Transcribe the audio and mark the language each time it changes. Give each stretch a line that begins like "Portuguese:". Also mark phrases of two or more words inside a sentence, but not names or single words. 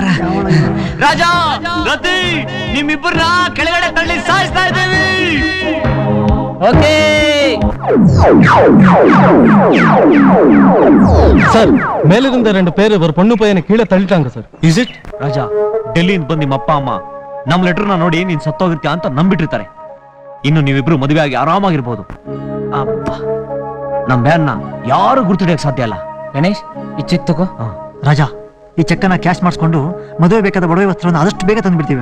Kannada: ರಾಜ, ರತಿ, ನಿಮ್ಮಿಬ್ಬರನ್ನ ಕೆಳಗಡೆ ತಳ್ಳಿ ಸಾಯಿಸ್ತಾ ಇದ್ದೀವಿ. ಓಕೆ
Tamil: சார் மேலிருந்த 2 பேர் ஒரு பொண்ணு பையனை கீழே தள்ளிட்டாங்க சார்.
English: is it?
Kannada: ರಾಜ, ಡೆಲ್ಲಿಯಿಂದ ಬಂದ್ ನಿಮ್ಮ ಅಪ್ಪ ಅಮ್ಮ ನಮ್ ಲೆಟರ್ನ ನೋಡಿ ನೀನ್ ಸತ್ತೋಗಿರ್ತೀಯ ಅಂತ ನಂಬಿಟ್ಟಿರ್ತಾರೆ. ಇನ್ನು ನೀವಿಬ್ರು ಮದುವೆ ಆಗಿ ಆರಾಮಾಗಿರ್ಬೋದು. ಅಪ್ಪ, ನಮ್ ಬ್ಯಾನ್ನ ಯಾರು ಗುರ್ತಿಡಿಯಕ್ ಸಾಧ್ಯ ಅಲ್ಲ. ಗಣೇಶ್, ಈ ಚೆಕ್ ತಗೋ. ರಾಜ, ಈ ಚೆಕ್ಕನ್ನ ಕ್ಯಾಶ್ ಮಾಡಿಸ್ಕೊಂಡು ಮದುವೆ ಬೇಕಾದ ಒಡವೆ ವಸ್ತ್ರವನ್ನು ಆದಷ್ಟು ಬೇಗ ತಂದ್ಬಿಡ್ತೀವಿ.